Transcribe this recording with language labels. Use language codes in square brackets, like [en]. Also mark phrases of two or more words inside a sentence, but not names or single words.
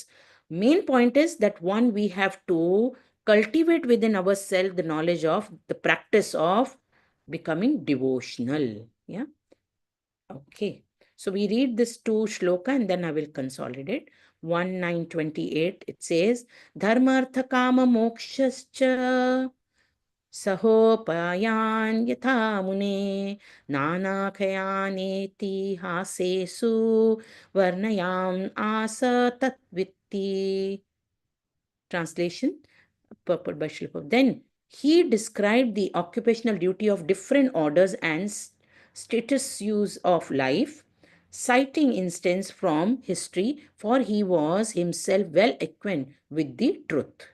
[en] Main point is that one, we have to cultivate within ourselves the knowledge of the practice of becoming devotional. Yeah. Okay. So we read this 2 shloka and then I will consolidate. 1:9:28, it says, [sa] Dharmartha kama mokshascha sahopayan yatha mune nanakhayaneti hasesu varnayam asa tatvitti. [en] Translation, purport by Srila Prabhupada. Then he described the occupational duty of different orders and status use of life, citing instance from history, for he was himself well acquainted with the truth.